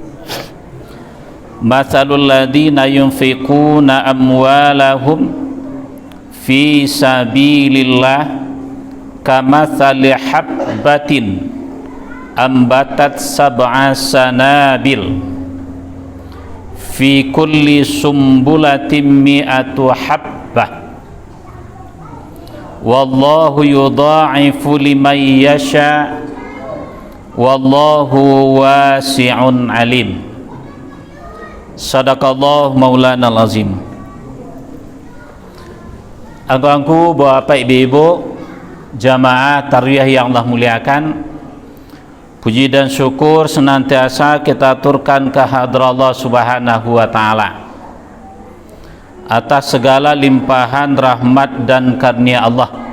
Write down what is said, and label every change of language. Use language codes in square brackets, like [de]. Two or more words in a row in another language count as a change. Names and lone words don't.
[ar] مثل الذين ينفقون أموالهم في سبيل الله كمثل حبة أنبتت سبع سنابل في كل سنبلة مائة حبة والله يضاعف لمن يشاء والله واسع عليم. صدق الله مولانا العظيم. [id] Abangku, bapak ibu-ibu, jamaah tarwiyah yang Allah muliakan, puji dan syukur senantiasa kita aturkan ke hadrat Allah [ar] سبحانه وتعالى [id] atas segala limpahan rahmat dan karunia Allah,